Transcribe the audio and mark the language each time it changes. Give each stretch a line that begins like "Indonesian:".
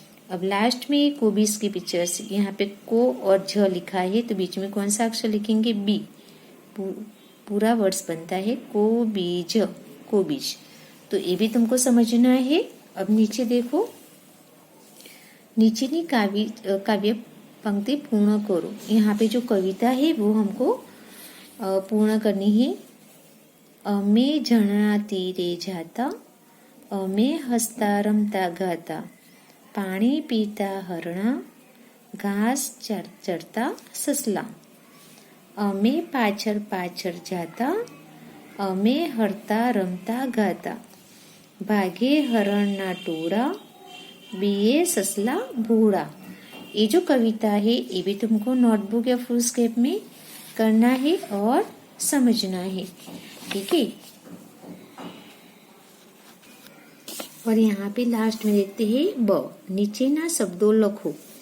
Hindi: अब लास्ट में कोबीज की पिक्चर्स, यहाँ पे को और झ लिखा है तो बीच में कौन सा अक्षर लिखेंगे, बी, पूरा वर्ड्स बनता है को बीज, कोबीज। तो ये भी तुमको समझना है। अब नीचे देखो, नीचे काव्य पंक्ति पूर्ण करो। यहाँ पे जो कविता है वो हमको पूर्ण करनी है।
Gujarati: અમે ઝરણા તીરે જાતા, અમે હસતા રમતા ગાતા, પાણી પીતા હરણા, ઘાસ ચરતા સસલા, અમે પાછળ પાછળ જાતા, અમે હરતા રમતા ગાતા, ભાગે હરણના ટોળા, બીએ ससला भोड़ा।
Hindi: ये जो कविता है ये भी तुमको नोटबुक या फुल स्केप में करना है और समझना है, ठीक है। और यहाँ पे लास्ट में देखते हैं ब,
Gujarati: नीचे ना शब्दों लखो।